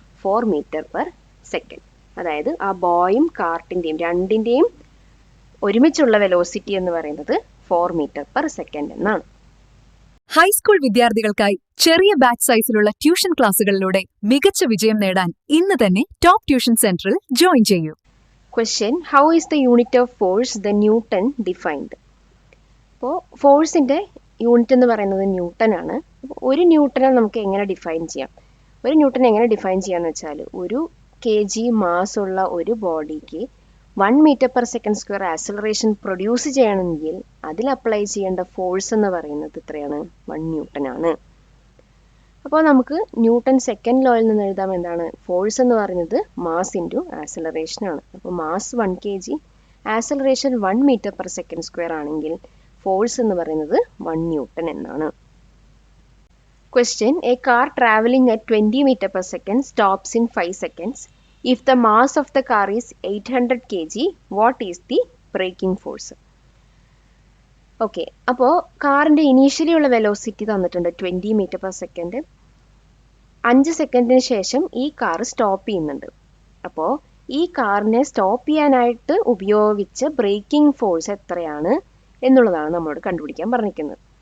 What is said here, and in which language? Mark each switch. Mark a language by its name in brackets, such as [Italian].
[Malayalam] 4 metre per second. അതായത് ആ ബോയും കാർട്ടിൻ്റെയും രണ്ടിൻ്റെയും ഒരുമിച്ചുള്ള വെലോസിറ്റി എന്ന് പറയുന്നത് 4 മീറ്റർ പെർ സെക്കൻഡ് എന്നാണ്. ഹൈസ്കൂൾ വിദ്യാർത്ഥികൾക്കായി ചെറിയ ബാച്ച് സൈസിലുള്ള ട്യൂഷൻ ക്ലാസുകളിലൂടെ മികച്ച വിജയം നേടാൻ ഇന്ന് തന്നെ ടോപ്പ് ട്യൂഷൻ സെന്ററിൽ ജോയിൻ ചെയ്യൂ. [English] Question: How is the unit of force the Newton defined? [Malayalam] അപ്പോൾ ഫോഴ്സിൻ്റെ യൂണിറ്റ് എന്ന് പറയുന്നത് ന്യൂട്ടൺ ആണ്. ഒരു ന്യൂട്ടനെ നമുക്ക് എങ്ങനെ ഡിഫൈൻ ചെയ്യാം? ഒരു ന്യൂട്ടനെ എങ്ങനെ ഡിഫൈൻ ചെയ്യാന്ന് വെച്ചാൽ, ഒരു kg മാസ് ഉള്ള ഒരു ബോഡിക്ക് 1 metre per second square acceleration produce ചെയ്യണമെങ്കിൽ അതിൽ അപ്ലൈ ചെയ്യേണ്ട ഫോഴ്സ് എന്ന് പറയുന്നത് എത്രയാണ്? 1 ന്യൂട്ടൺ ആണ്. അപ്പോൾ നമുക്ക് ന്യൂട്ടൺ സെക്കൻഡ് ലോയിൽ നിന്ന് എഴുതാം എന്താണ്? ഫോഴ്സ് എന്ന് പറയുന്നത് മാസ് ഇൻറ്റു ആക്സിലറേഷൻ ആണ്. അപ്പോൾ mass 1 kg, acceleration 1 metre per second square ആണെങ്കിൽ ഫോഴ്സ് എന്ന് പറയുന്നത് 1 ന്യൂട്ടൺ എന്നാണ്. [English] Question: A car traveling at 20 meter per second stops in 5 seconds. If the mass of the car is 800 kg, what is the braking force? [Malayalam] Okay, അപ്പോൾ കാറിൻ്റെ initially ഉള്ള velocity തന്നിട്ടുണ്ട് 20 metre per second. 5 സെക്കൻഡിന് ശേഷം ഈ car stop ചെയ്യുന്നുണ്ട്. അപ്പോൾ ഈ കാറിനെ സ്റ്റോപ്പ് ചെയ്യാനായിട്ട് ഉപയോഗിച്ച ബ്രേക്കിംഗ് ഫോഴ്സ് എത്രയാണ് എന്നുള്ളതാണ് നമ്മളോട് കണ്ടുപിടിക്കാൻ പറഞ്ഞിരിക്കുന്നത്.